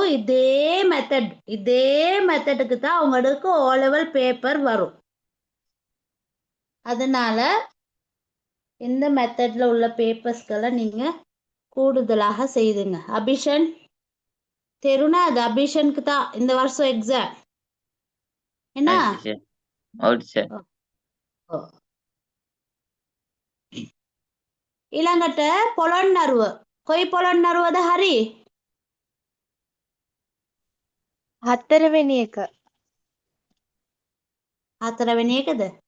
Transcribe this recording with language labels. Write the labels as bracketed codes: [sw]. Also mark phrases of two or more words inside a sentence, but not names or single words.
[ta] இதே மெத்தடுக்கு தான் உங்களுக்கு ஓ லெவல் பேப்பர் வரும். அதனால இந்த மெத்தட்ல உள்ள பேப்பர்ஸ்களை நீங்க கூடுதலாக செய்துங்க. அபிஷன் தெருனா அது அபிஷனுக்கு தான் இந்த வருஷம் எக்ஸாம். என்ன? [si] හරි ටීචර්. ඔව් ටීචර්. ඊළඟට පොළොන්නරුව. කොයි පොළොන්නරුවද හරි? හතරවෙනි එක. 4 වෙනි එකද?